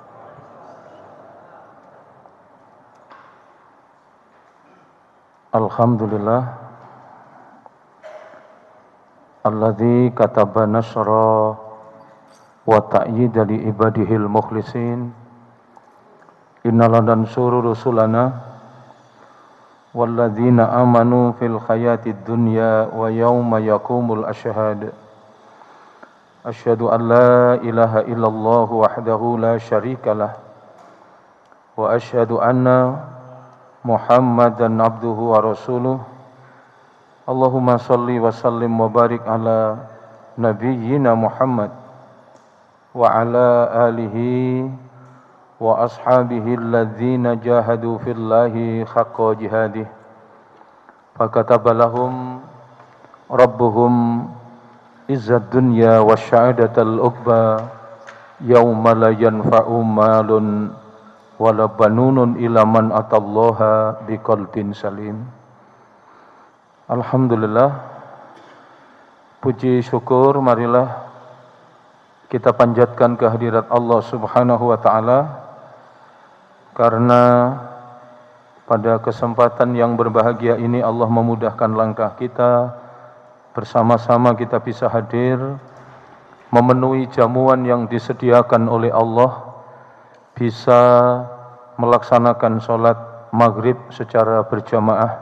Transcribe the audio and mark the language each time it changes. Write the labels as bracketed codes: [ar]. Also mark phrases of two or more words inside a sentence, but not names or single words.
[ar] الحمد لله الذي كتب النصر والتأييد لعباده المخلصين. إنا لننصر رسلنا والذين آمنوا في الحياة الدنيا ويوم يقوم الأشهاد. أشهد أن لا إله إلا الله وحده لا شريك له وأشهد أن محمدا عبده ورسوله. اللهم صل وسلم وبارك على نبينا محمد وعلى آله وأصحابه الذين جاهدوا في الله حق جهاده فكتب لهم ربهم عز الدنيا وسعادة العقبى يوم لا ينفع مال ولا بنون إلا من أتى الله بقلب سليم. [id] Alhamdulillah, puji syukur marilah kita panjatkan kehadirat Allah Subhanahu [ar] وتعالى, [id] karena pada kesempatan yang berbahagia ini Allah memudahkan langkah kita, bersama-sama kita bisa hadir memenuhi jamuan yang disediakan oleh Allah, bisa melaksanakan sholat maghrib secara berjamaah.